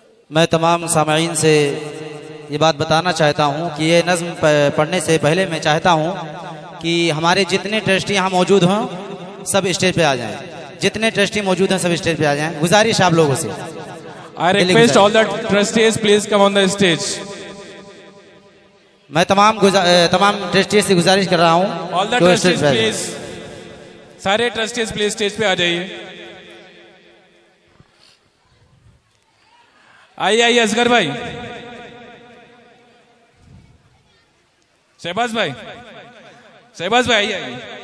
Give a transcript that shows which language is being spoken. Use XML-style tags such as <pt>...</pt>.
<hi>मैं तमाम सामईन से ये बात बताना चाहता हूँ कि ये नज़्म पढ़ने से पहले मैं चाहता हूँ कि हमारे जितने ट्रस्टी यहाँ मौजूद हों सब स्टेज पे आ जाएं। जितने ट्रस्टी मौजूद हैं सब स्टेज पे आ जाएं। गुजारिश आप लोगों से।</hi> <en>I request all the trustees please come on the stage.</en> <hi>मैं तमाम ट्रस्टी से गुजारिश कर रहा हूँ।</hi> <en>All the trustees please,</en> <hi>सारे ट्रस्टीज प्लीज स्टेज पे आ जाइए। आइए आइए असगर भाई, शहबाज भाई, शहबाज भाई आइए आइए।</hi>